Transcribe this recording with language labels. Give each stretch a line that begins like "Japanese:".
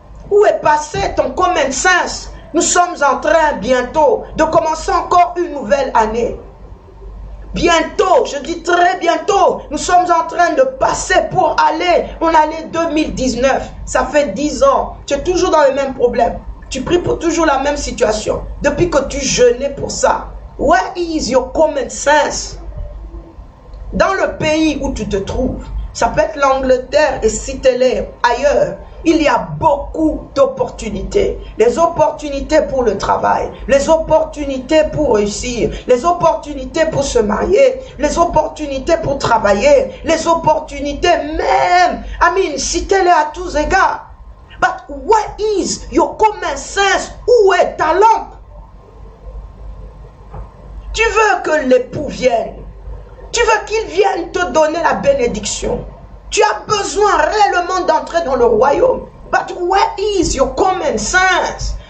French: Où est passé ton common sense? Nous sommes en train bientôt de commencer encore une nouvelle année. Bientôt, je dis très bientôt, nous sommes en train de passer pour aller en année 2019. Ça fait 10 ans. Tu es toujours dans les mêmes problèmes. Tu pries pour toujours la même situation. Depuis que tu jeûnais pour ça.
English: Where is your common sense?
French: Dans le pays où tu te trouves, ça peut être l'Angleterre et citez-les ailleurs. Il y a beaucoup d'opportunités. Les opportunités pour le travail, les opportunités pour réussir, les opportunités pour se marier, les opportunités pour travailler, les opportunités même. Citez-les à tous égards.
English: But what is your common sense?
French: Où est ta lampe? Tu veux que l'époux vienne. Tu veux qu'il vienne te donner la bénédiction. Tu as besoin réellement d'entrer dans le royaume.
English: But where is your common sense?